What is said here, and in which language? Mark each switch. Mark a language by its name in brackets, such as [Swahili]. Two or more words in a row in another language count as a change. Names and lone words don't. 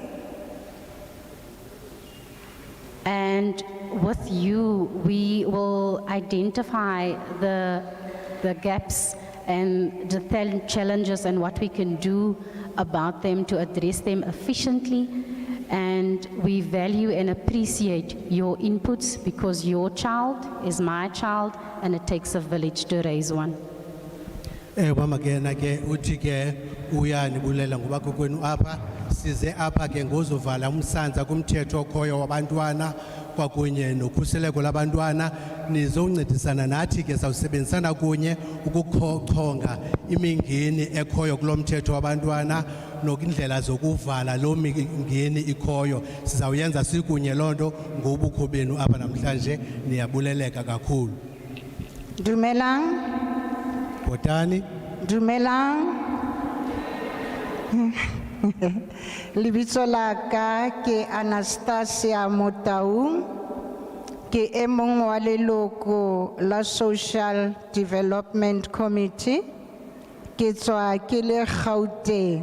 [English] And with you, we will identify the gaps and the challenges and what we can do about them to address them efficiently. And we value and appreciate your inputs because your child is my child and it takes a village to raise one. [Xhosa] Mama ke na ke uthi ke uyanibulela ngoba kokwenu apha size apha ke ngozovala umsanza kumthetho okhoyo wabantwana kwakunye nokhuseleko labantwana nizoncedisana nathi ke sawusebenzisana kunye ukukhonga imingeni ekhoyo kulomthetho wabantwana nokindlela zokuvala lo mingeni ikhoyo sizawuyenza sikunye lonto ngobukho benu apha namhlanje niyabuleleka kakhulu. [Southern Sotho] Dumelang. Botani. Dumelang. Lebitso la ka ke Anastasia Motaung, ke e mong wa leloko la Social Development Committee, ke tswa ke le Gauteng.